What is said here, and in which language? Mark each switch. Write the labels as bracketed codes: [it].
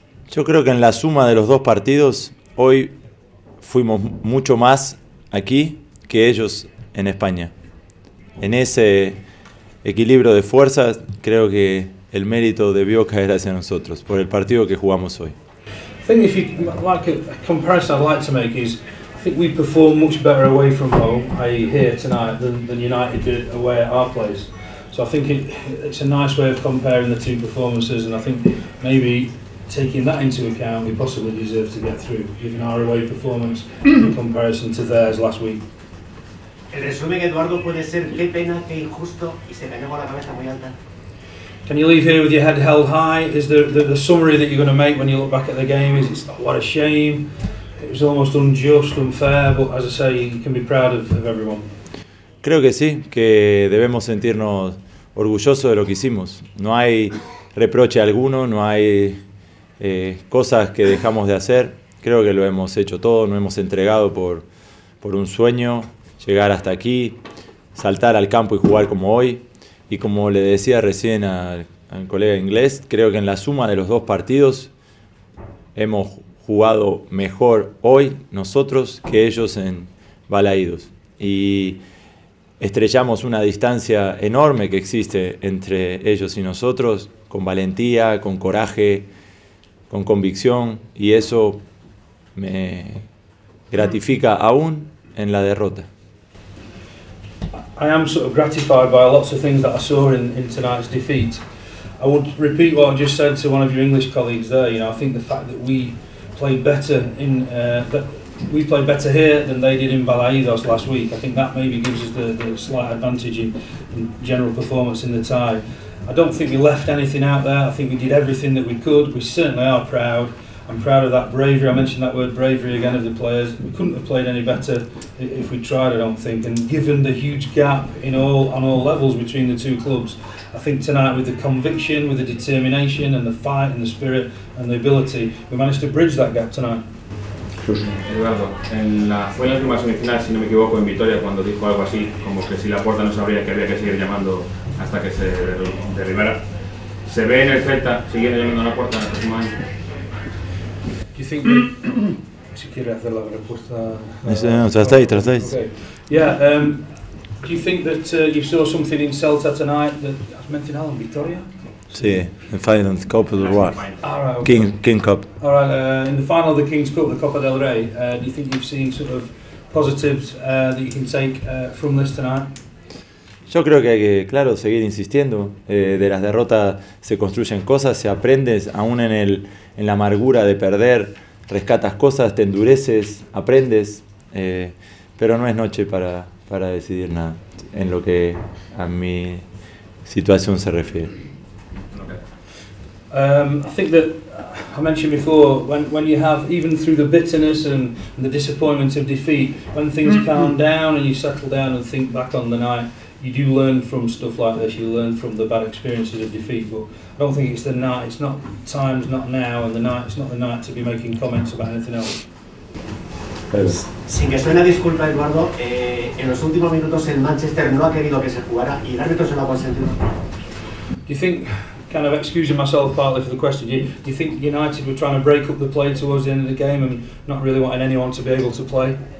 [es] Yo creo que en la suma de los dos partidos, hoy fuimos mucho más aquí que ellos en España. En ese equilibrio de fuerzas, creo que el mérito debió caer hacia nosotros por el partido que jugamos hoy. [en] I think if you like a comparison I'd like to make is, I think we performed much better away from home, i.e. here tonight, than United did away at our place. So I think it's a nice way of comparing the two performances, and I think maybe taking that into account, we possibly deserve to get through, given our away performance in comparison to theirs last week. [es] El resumen, Eduardo, puede ser qué pena, qué injusto, y se cayó con la cabeza muy alta. [en] Can you leave here with your head held high? Is the summary that you're going to make when you look back at the game is it's what a shame, it was almost unjust, unfair, but as I say, you can be proud of everyone. [es] Creo que sí, que debemos sentirnos orgullosos de lo que hicimos. No hay reproche alguno, no hay cosas que dejamos de hacer. Creo que lo hemos hecho todo, nos hemos entregado por un sueño, llegar hasta aquí, saltar al campo y jugar como hoy. Y como le decía recién al colega inglés, creo que en la suma de los dos partidos hemos jugado mejor hoy nosotros que ellos en Balaídos. Y estrellamos una distancia enorme que existe entre ellos y nosotros, con valentía, con coraje, con convicción, y eso me gratifica aún en la derrota. [en] I am sort of gratified by lots of things that I saw in tonight's defeat. I would repeat what I just said to one of your English colleagues there. You know, I think the fact that we played better here than they did in Balaídos last week, I think that maybe gives us the slight advantage in general performance in the tie. I don't think we left anything out there. I think we did everything that we could. We certainly are proud. I'm proud of that bravery. I mentioned that word bravery again of the players. We couldn't have played any better if we tried, I don't think. And given the huge gap on all levels between the two clubs, I think tonight with the conviction, with the determination and the fight and the spirit and the ability, we managed to bridge that gap tonight. [es] Eduardo, fue en la última semifinal, si no me equivoco, en Vitoria, cuando dijo algo así, como que si la puerta no se abría, que había que seguir llamando hasta que se derribara. ¿Se ve en el Celta siguiendo llamando a la puerta en el próximo año? [en] Do you think that, [es] si quieres hacer la respuesta? No, tratáis. [en] Okay. Yeah, do you think that you saw something in Celta tonight that [es] has mencionado en Vitoria? Sí, en Final Cup del Rey. [en] Right, okay. King Cup. All right, in the final of the King's Cup, the Copa del Rey, do you think you've seen sort of positives that you can take from this tonight? [es] Yo creo que hay que, claro, seguir insistiendo. De las derrotas se construyen cosas, se aprende, aún en la amargura de perder, rescatas cosas, te endureces, aprendes, pero no es noche para decidir nada en lo que a mi situación se refiere. [en] I think that I mentioned before, when you have, even through the bitterness and the disappointment of defeat, when things calm down and you settle down and think back on the night, you do learn from stuff like this. You learn from the bad experiences of defeat, but I don't think it's the night. It's not time's not now, and it's not the night to be making comments about anything else. [es] Sin que suene disculpa, Eduardo, en los últimos minutos el Manchester no ha querido que se jugara y el árbitro se lo ha consentido. [en] Do you think, kind of excusing myself partly for the question, do you think United were trying to break up the play towards the end of the game and not really wanting anyone to be able to play?